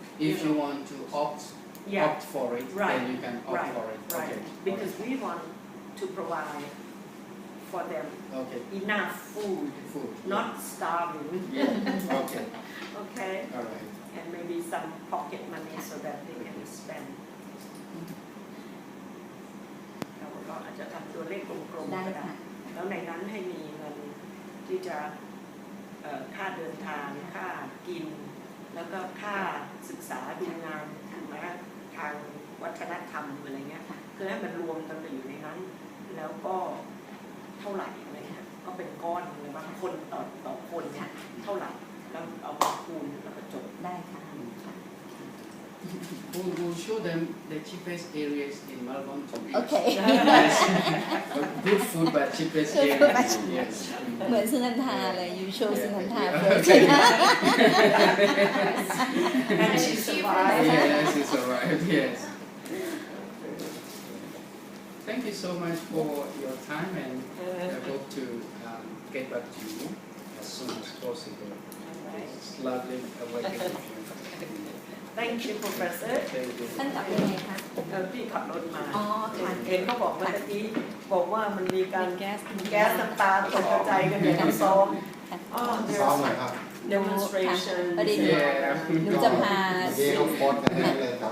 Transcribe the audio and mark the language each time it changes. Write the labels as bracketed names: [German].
[English] If you want to opt for it, then you can opt for it. Right. Okay. Because we want to provide for them enough food, not starving. Yeah. Okay. Okay. All right. And maybe some pocket money so that they can spend. [Thai] เราอาจจะทำตัวเลขกลมๆก็ได้แล้วในนั้นให้มีเงินที่จะค่าเดินทางค่ากินแล้วก็ค่าศึกษาดูงานทางวัฒนธรรมอะไรเงี้ยคือให้มันรวมกันไปอยู่ในนั้นแล้วก็เท่าไหร่อะไรเงี้ยก็เป็นก้อนเลยบางคนต่อคนเนี่ยเท่าไหร่แล้วเอามาคูณแล้วก็จบได้ค่ะ [English] We'll show them the cheapest areas in Melbourne to be. Okay. Good food but cheapest areas. Yes. [Thai] เหมือนสุนันทาเลย [English] you show [Thai] สุนันทา [English] And she survived. Yes, she survived. Yes. Thank you so much for your time, and I hope to get back to you as soon as possible. It's lovely working with you. Thank you, Professor. Thank you. [Thai] ท่านกลับยังไงคะ พี่ขับรถมา อ๋อค่ะ เห็นเขาบอกเมื่อกี้บอกว่ามันมีการแก๊สน้ำตาตกกระจายกันอย่างน้ำซ้อม ซ้อมหน่อยครับ [English] demonstration [Thai] พอดีหนูจะพา เมื่อกี้เขาโพสต์กันแน่เลยแถว